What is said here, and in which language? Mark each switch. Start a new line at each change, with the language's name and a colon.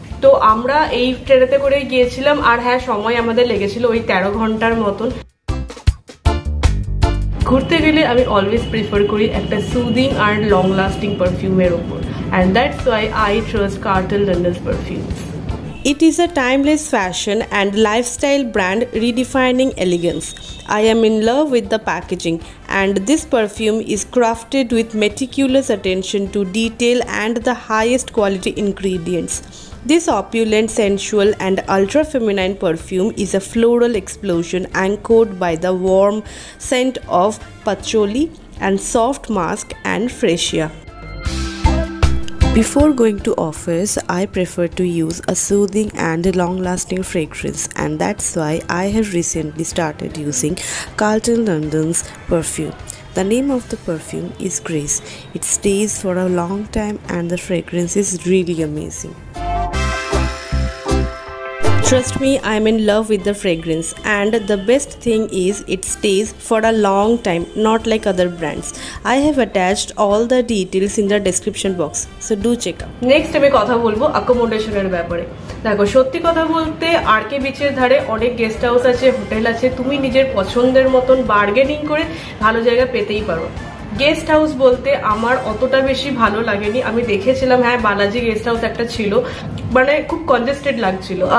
Bangla: তো আমরা এই ট্রেনেতে করে গিয়েছিলাম, আর হ্যাঁ সময় আমাদের লেগেছিল ওই 13 ঘন্টার মতন। ঘুরতে গেলে আমি অলওয়েজ প্রিফার করি একটা সুদিং আর লং লাস্টিং পারফিউমের ওপর,
English: And that's why I trust Cartel London's perfumes. It is a timeless fashion and lifestyle brand redefining elegance. I am in love with the packaging, and this perfume is crafted with meticulous attention to detail and the highest quality ingredients. This opulent, sensual and ultra-feminine perfume is a floral explosion anchored by the warm scent of patchouli and soft musk and freesia. Before going to office, I prefer to use a soothing and long-lasting fragrance, and that's why I have recently started using Carlton London's perfume. The name of the perfume is Grace. It stays for a long time and the fragrance is really amazing. Trust me, I'm in love with the fragrance, and the best thing is it stays for a long time, not like other brands. I have attached all the details in the description box, so do check out.
Bangla: Next আমি কথা বলবো অ্যাকোমোডেশনের ব্যাপারে। দেখো সত্যি কথা বলতে আরকে বিচের ধারে অনেক গেস্ট হাউস আছে, হোটেল আছে, তুমি নিজের পছন্দের মতন বার্গেনিং করে ভালো জায়গা পেতেই পারো। গেস্ট হাউস বলতে আমার অতটা বেশি ভালো লাগেনি। আমি দেখেছিলাম হ্যাঁ বালাজি গেস্ট হাউস একটা ছিল, মানে খুব কনজেস্টেড লাগছিল।